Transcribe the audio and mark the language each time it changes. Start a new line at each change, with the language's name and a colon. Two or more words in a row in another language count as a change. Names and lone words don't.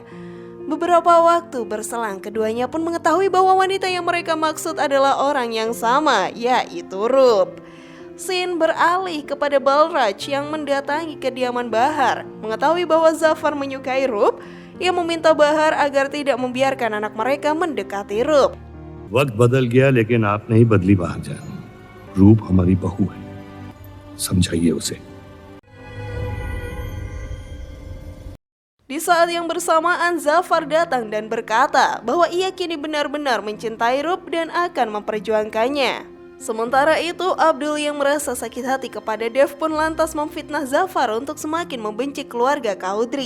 Indonesian: Beberapa waktu berselang, keduanya pun mengetahui bahwa wanita yang mereka maksud adalah orang yang sama, yaitu Rup. Scene beralih kepada Balraj yang mendatangi kediaman Bahar. Mengetahui bahwa Zafar menyukai Rup, ia meminta Bahar agar tidak membiarkan anak mereka mendekati Rup.
Hindi: वक्त बदल गया लेकिन आप नहीं बदली महाजन। रूप हमारी बहू है, समझाइए उसे।
Indonesian: Di saat yang bersamaan, Zafar datang dan berkata bahwa ia kini benar-benar mencintai Rup dan akan memperjuangkannya. Sementara itu, Abdul yang merasa sakit hati kepada Dev pun lantas memfitnah Zafar untuk semakin membenci keluarga Chaudhry.